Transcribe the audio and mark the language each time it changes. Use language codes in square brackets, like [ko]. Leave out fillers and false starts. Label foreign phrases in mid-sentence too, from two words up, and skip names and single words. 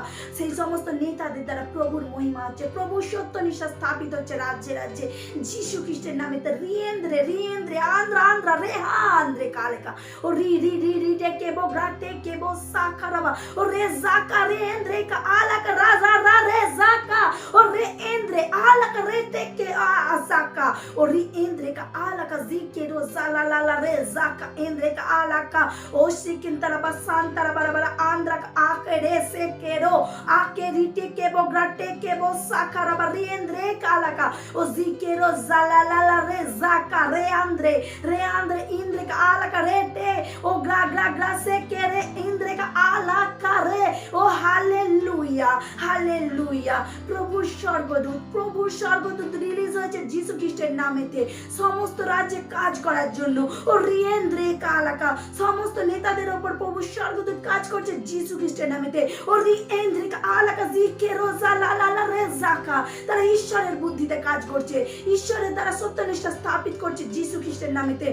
[bn] সেই সমস্ত নেতাদের দ্বারা প্রভুর মহিমা হচ্ছে, প্রভুর সত্যনিষ্ঠা স্থাপিত হচ্ছে রাজ্যে রাজ্যে যিশু খ্রিস্টের নামেতে। রিয়েন্দ্রে আন্দ্রা রে আন্দ্রে কালেকা ও রিটেকে বো গ্রাটেকে বো শাকারাবা ও রে জাকা রিয়েন্দ্রিকা আলাকা রাজা রে জাকা ও রিয়েন্দ্রে alaka reteke azaka ori endreka alaka zikero zalalala re zaka endreka alaka oshikintara basantara barabara andrak akere sekero akerite kebo grate kebo sakara bari endreka alaka ozikero zalalala re zaka re andre indreka alaka rete o gra sekere indreka alaka re o hallelujah hallelujah প্রভু স্বর্গদূত রিলিজ হয়েছে যিশু খ্রিস্টের নামেতে সমস্ত রাজ্যে কাজ করার জন্য। ও রিয়েন্দ্রিকা আলাকা সমস্ত নেতাদের উপর প্রভু স্বর্গদূত কাজ করছে যিশু খ্রিস্টের নামেতে। ও রিয়েন্দ্রিকা আলাকা জিকেরো জালালালা রে জাকা তারা ঈশ্বরের বুদ্ধিতে কাজ করছে, ঈশ্বরের দ্বারা সত্যনিষ্ঠা স্থাপিত করছে যিশু খ্রিস্টের নামেতে।